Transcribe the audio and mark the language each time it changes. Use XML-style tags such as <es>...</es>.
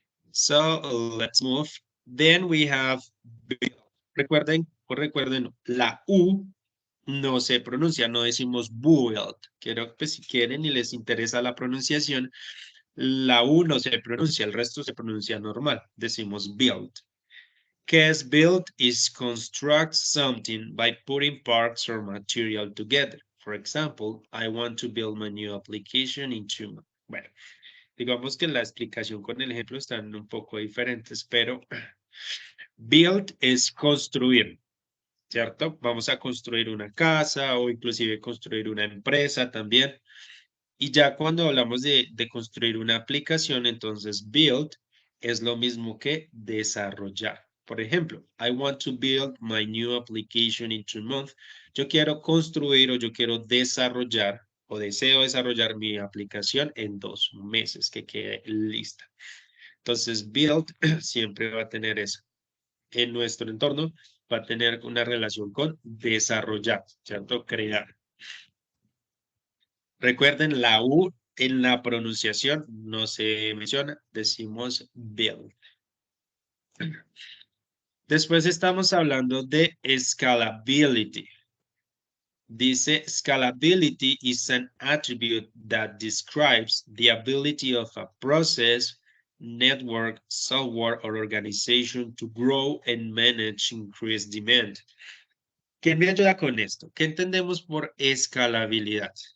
<en>So let's move. Then we have build.</en> <es>Recuerden, la U no se pronuncia, no decimos build. Quiero que si quieren y les interesa la pronunciación, la U no se pronuncia, el resto se pronuncia normal. Decimos build. ¿Qué es build?</es> <en>Is construct something by putting parts or material together. For example, I want to build my new application in 2 months.</en> <es>Bueno, digamos que la explicación con el ejemplo están un poco diferentes, pero build es construir, ¿cierto? Vamos a construir una casa o inclusive construir una empresa también. Y ya cuando hablamos de construir una aplicación, entonces build es lo mismo que desarrollar. Por ejemplo,</es> <en>I want to build my new application in 2 months.</en> <es>Yo quiero construir o yo quiero desarrollar o deseo desarrollar mi aplicación en 2 meses, que quede lista. Entonces, build siempre va a tener eso. En nuestro entorno va a tener una relación con desarrollar, ¿cierto? Crear. Recuerden, la U en la pronunciación no se menciona, decimos build. Después estamos hablando de scalability.</es> <en>Dice, scalability is an attribute that describes the ability of a process, network, software, or organization to grow and manage increased demand.</en> <es>¿Quién me ayuda con esto? ¿Qué entendemos por escalabilidad?</es>